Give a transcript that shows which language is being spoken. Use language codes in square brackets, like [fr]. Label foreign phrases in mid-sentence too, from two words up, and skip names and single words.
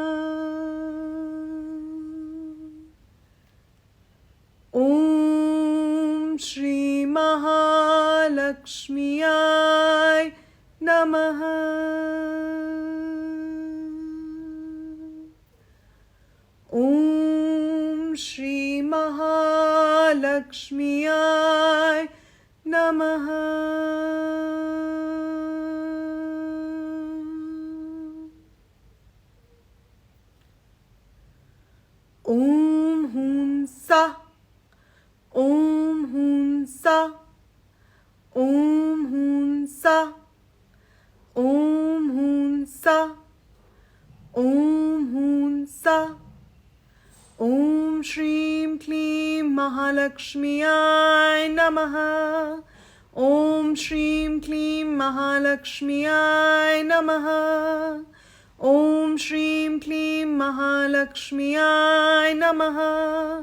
[sa] Om Shri Mahalakshmiyai Namaha. Shri Mahalakshmiyai Namaha. Om Hun Sa. Om Hun Sa. Om Hun Sa. Om Hun Sa. Om Hun Sa. Om Shrim Klim Mahalakshmiyai Namaha. Om Shrim Klim Mahalakshmiyai Namaha. Om Shrim Klim Mahalakshmiyai Namaha.